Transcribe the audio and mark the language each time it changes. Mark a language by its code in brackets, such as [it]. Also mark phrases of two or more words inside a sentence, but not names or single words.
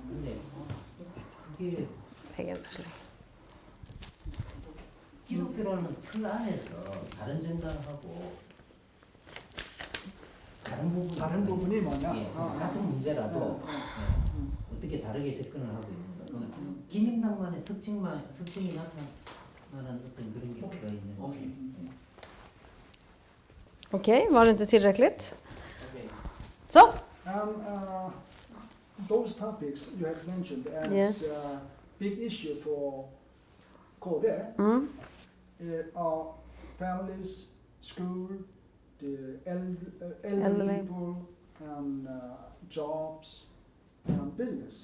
[ko] 근데 그게 기독교라는 틀 안에서 다른 정당하고 다른 부분이 뭐냐? 예, 같은 문제라도 어떻게 다르게 접근을 하고 있는가? 기민당만의 특징이 나타나는 어떤 그런 게 필요가 있는지. [sv] Okej, var det inte tillräckligt? Så? [en] Those topics you have mentioned as Yes. big issue for KD are families, school, the elderly people, and jobs and business.